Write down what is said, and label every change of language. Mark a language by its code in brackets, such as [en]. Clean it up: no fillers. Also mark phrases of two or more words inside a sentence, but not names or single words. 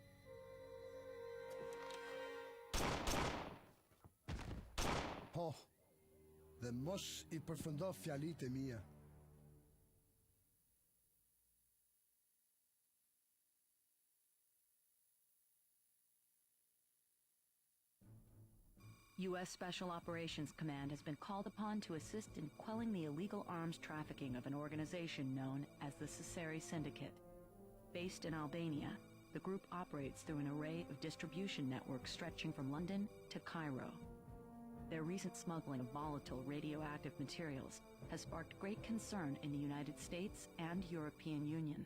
[sq] Po, dhe mos I përfëndo fjalitë e mia. [en] U.S. Special Operations Command has been called upon to assist in quelling the illegal arms trafficking of an organization known as the Siceri Syndicate. Based in Albania, the group operates through an array of distribution networks stretching from London to Cairo. Their recent smuggling of volatile radioactive materials has sparked great concern in the United States and European Union.